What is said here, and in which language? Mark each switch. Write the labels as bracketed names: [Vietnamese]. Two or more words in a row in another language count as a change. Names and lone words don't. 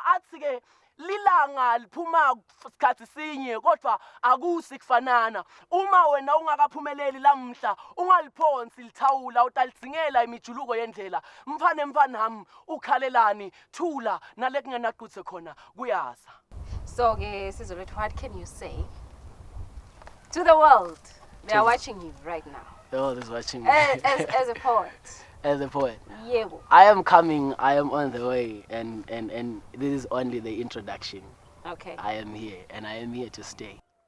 [Swati] Athi ke lilanga liphuma isikhathi sinye kodwa akusi kufanana. Uma wena ungakaphumeleli lamhla ungaliphonsi lithawula utalitsingela imijuluko yendlela. Mfanami ukhalelani thula naleki ngenaquthe khona kuyasa. [English] So ke Sizo, what can you say to the world? They are watching you right now. The world is watching me. As a poet. As a poet. Yebo. I am coming. I am on the way, and this is only the introduction. Okay. I am here, and I am here to stay.